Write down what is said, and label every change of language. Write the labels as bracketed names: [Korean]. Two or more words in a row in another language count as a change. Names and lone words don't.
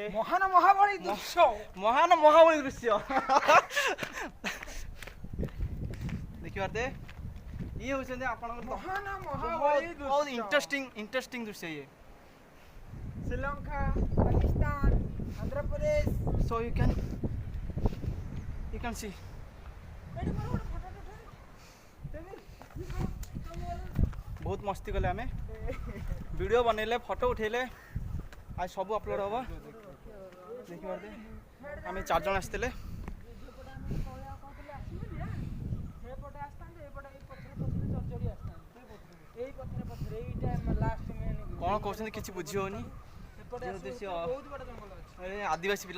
[Odia] ମହାନ ମହାବଳୀ ଦୃଶ୍ୟ ଦେଖିପାରୁଥିବେ ଇଏ ହେଉଛନ୍ତି ଆପଣଙ୍କର ମହାନ ମହାବଳୀ ବହୁତ ଇଣ୍ଟରେଷ୍ଟିଂ ଦୃଶ୍ୟ ଇଏ ଶ୍ରୀଲଙ୍କା ପାକିସ୍ତାନ ଆନ୍ଧ୍ରପ୍ରଦେଶ [English] so you can see [Odia] ବହୁତ ମସ୍ତି କଲେ ଆମେ ଭିଡ଼ିଓ ବନେଇଲେ ଫଟୋ ଉଠେଇଲେ ଆଜି ସବୁ ଅପଲୋଡ଼ ହେବ ଦେଖିପାରୁଥିବେ ଆମେ 4 ଜଣ ଆସିଥିଲେ କ'ଣ କହୁଛନ୍ତି କିଛି ବୁଝି ହେଉନି ଆଦିବାସୀ ପିଲା